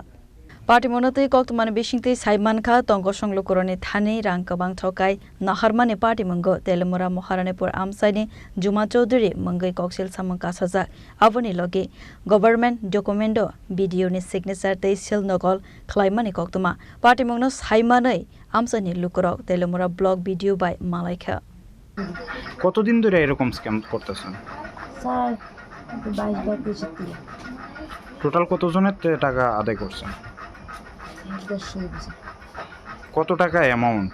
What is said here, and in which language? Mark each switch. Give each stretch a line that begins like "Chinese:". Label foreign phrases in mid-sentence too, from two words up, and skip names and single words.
Kok Borok: Party Monote Kokman Bishingte Saimanka, Tongo Shonglo Koroni Thani, Rankabang Tokai, Naharmani Party Mongo, Telemura Moharanipur Amsani, Juma Chaudhary Mangai Coxil Samang Kasazak, Avoni Logi, Government Documento, Video ni Signature Te Sil Nogol, Klaimani Koktuma, Party Monos Haimanai. আমসানি লুকরক তেলেমুরা ব্লগ ভিডিও বাই মালাইকা
Bangla: কতদিন ধরে এরকম স্ক্যাম করতেছেন স্যার 22 বা 23 টোটাল কতজনের টাকা আদায় করছেন 10 কত টাকা অ্যামাউন্ট